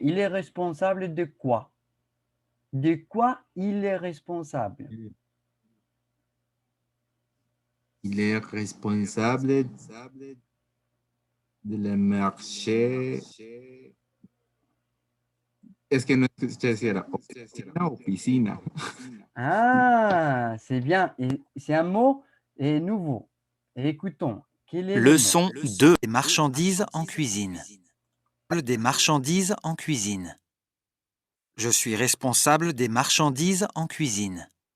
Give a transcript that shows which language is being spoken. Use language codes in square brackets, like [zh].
[fr] Il est responsable de quoi? De quoi il est responsable? Il est responsable de le marché. [es] Es que no sé si era oficina o piscina. [fr] Ah, c'est bien. Et c'est un mot nouveau. Et écoutons, quel est le mot? Leçon 2 des marchandises en cuisine. Des marchandises en cuisine. Je suis responsable des marchandises en cuisine.